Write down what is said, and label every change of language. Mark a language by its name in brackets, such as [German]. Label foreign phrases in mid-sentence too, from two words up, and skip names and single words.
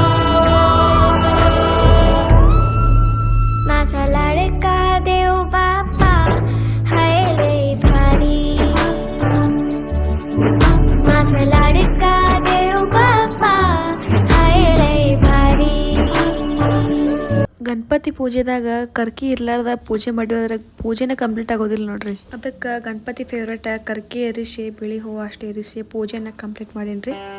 [Marathi] माझा लाडका देव बाप्पा हाय लय भारी. माझा लाडका देव बाप्पा हाय लय भारी. [Kannada] ಗಣಪತಿ ಪೂಜೆದಾಗ ಕರ್ಕಿ ಇರ್ಲಾರ್ದ ಪೂಜೆ ಮಾಡಿದ್ರೆ ಪೂಜೆನೇ ಕಂಪ್ಲೀಟ್ ಆಗೋದಿಲ್ಲ ನೋಡ್ರಿ. ಅದಕ್ಕೆ ಗಣಪತಿ ಫೇವ್ರೇಟ್ ಕರ್ಕಿ ಏರಿಸಿ ಬಿಳಿ ಹೂವು ಅಷ್ಟು ಏರಿಸಿ ಪೂಜೆನ ಕಂಪ್ಲೀಟ್ ಮಾಡೀನ್ರಿ.